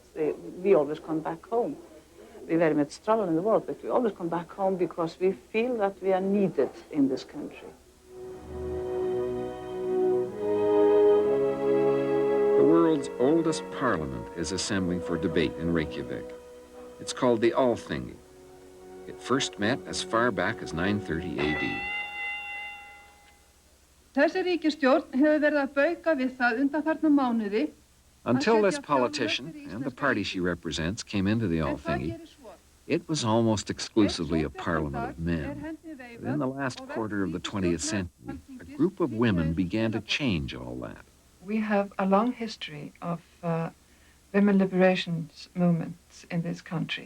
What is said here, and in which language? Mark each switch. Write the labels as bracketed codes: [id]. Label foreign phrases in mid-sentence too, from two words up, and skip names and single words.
[en] We always come back home. We very much travel in the world, but we always come back home because we feel that we are needed in this country. The world's oldest parliament is assembling for debate in Reykjavik. It's called the Alþingi. It first met as far back as 930 AD. [is] Þessi ríkisstjórn hefur verið að bauka við það undanfarna mánuði. [en] Until this politician and the party she represents came into the Alþingi, it was almost exclusively a parliament of men. But in the last quarter of the 20th century, a group of women began to change all that. We have a long history of women liberation movements in this country.